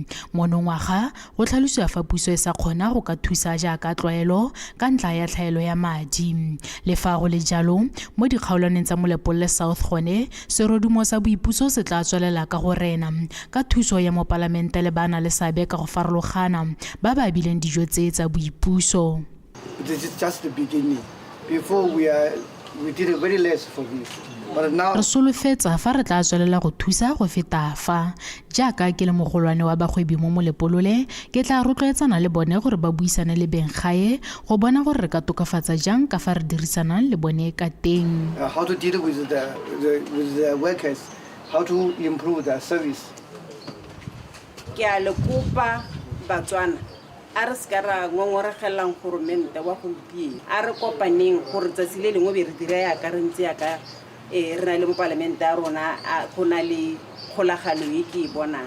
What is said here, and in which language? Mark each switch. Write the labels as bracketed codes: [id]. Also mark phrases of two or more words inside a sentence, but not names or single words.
[tn] Mono ngwaga go tlhalosiwa fa puso e sa kgona go ka thusa jaaka tlwaelo ka ntla ya tlhaelo ya madi. Le fa go le jalo mo dikgaolwaneng tsa Molepolle South gone serodumo sa boipuso se tla tswelela ka go rena ka thuso ya mopalamente le bana le seabe ka go ba ba bileng dijo tse tsa boipuso. [en] This is just the beginning. Before we did very less for this. But now [tn] re solofetsa fa re tla tswelela go thusa go feta fa jaaka ke le mogolwane wa bagwebi mo Molepolole ke tla rotloetsana le bone gore ba buisane le beng gae go bona gore re ka tokafatsa jang ka fa re dirisanang le bone ka teng. [en] How to deal with the workers, how to improve their service. [tn] Ke a le kopa batswana a re ska ra ngongoregelang goromente wa gompieno a re kopaneng gore tsatsi le lengwe be re dira ya ka re ntse ya ka re na le mo parlamente a rona go na le kgolagano e ke bonang.